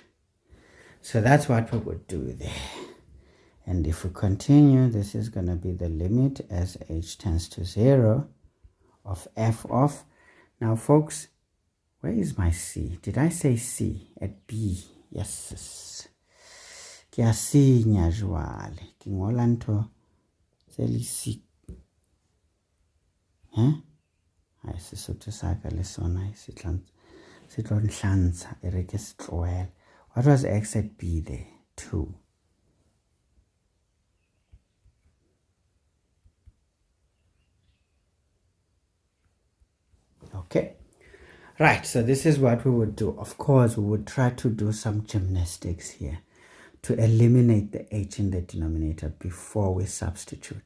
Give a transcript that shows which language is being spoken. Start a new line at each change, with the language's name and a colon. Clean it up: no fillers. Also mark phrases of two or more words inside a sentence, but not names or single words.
English: So that's what we would do there. And if we continue, this is going to be the limit as h tends to 0 of f of, now folks, where is my c? Did I say c at b? Yes.
Southern Sotho: Ke a senya jwale, ke ngola ntho tse le c. Hai Sesotho sa ka le sona se tlo nhlantsha e re ke se tlohele.
English: What was x at b there? 2. Okay, right, so this is what we would do. Of course, we would try to do some gymnastics here to eliminate the h in the denominator before we substitute.